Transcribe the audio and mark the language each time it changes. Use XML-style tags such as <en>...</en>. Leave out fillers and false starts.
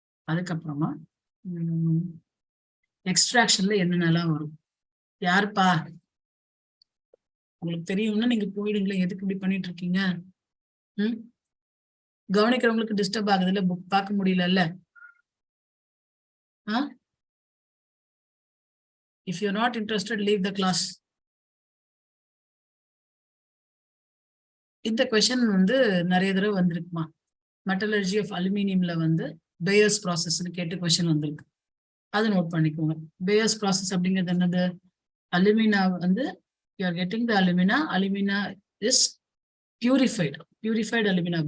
<ta>அதுக்கப்புறமா எக்ஸ்ட்ராக்ஷன்ல என்னென்னலாம் வரும், யாருப்பா உங்களுக்கு தெரியும்னா நீங்க போயிடுங்களே, எதுக்கு இப்படி பண்ணிட்டு இருக்கீங்க? கவனிக்கிறவங்களுக்கு டிஸ்டர்ப் ஆகுது இல்ல, புக் பார்க்க முடியல.</ta> <en>If you're not interested, leave the class.</en> <ta>இந்த கொஸ்டின் வந்து நிறைய தடவை வந்திருக்குமா? மெட்டலர்ஜி ஆஃப் அலுமினியம்ல வந்து பேயர்ஸ் ப்ராசஸ்ன்னு கேட்டு கொஸ்டின் வந்திருக்கு. அதை நோட் பண்ணிக்கோங்க. பேயர்ஸ் ப்ராசஸ் அப்படிங்கிறது என்னது? அலுமினா வந்து</ta> <en>You are getting the alumina is purified alumina.</en>